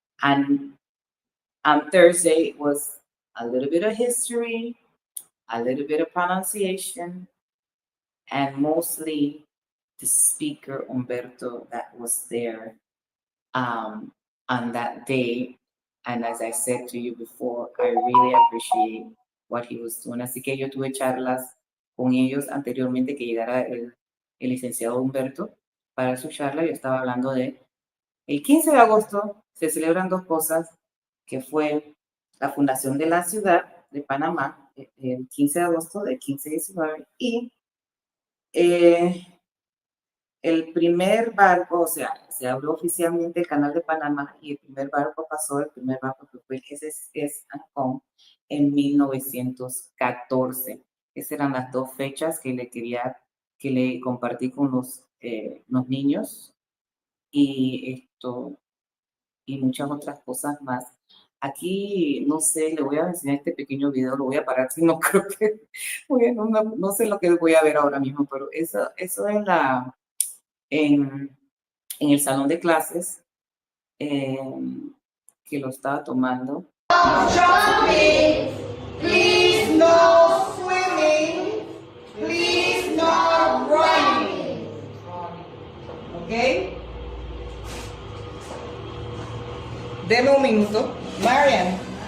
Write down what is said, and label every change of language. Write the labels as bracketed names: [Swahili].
[English] And on Thursday, it was a little bit of history, a little bit of pronunciation, and mostly the speaker Humberto that was there on that day. And as I said to you before, I really appreciate what he was doing. [Spanish] Así que yo tuve charlas con ellos anteriormente que llegara el licenciado Humberto para su charla. Yo estaba hablando de el 15 de agosto se celebran dos cosas, que fue la fundación de la ciudad de Panamá, el 15 de agosto de 1519, y el primer barco, o sea, se abrió oficialmente el canal de Panamá y el primer barco que fue el SS Ancon en 1914. Esas eran las dos fechas que le compartí con los niños y y muchas otras cosas más. Aquí, no sé, le voy a enseñar este pequeño video, lo voy a parar, si no creo que, no sé lo que voy a ver ahora mismo, pero eso es en el salón de clases que lo estaba tomando. [English] Jumping, please no swimming, please no running. ¿Ok? [Spanish] Deme un minuto. Marian.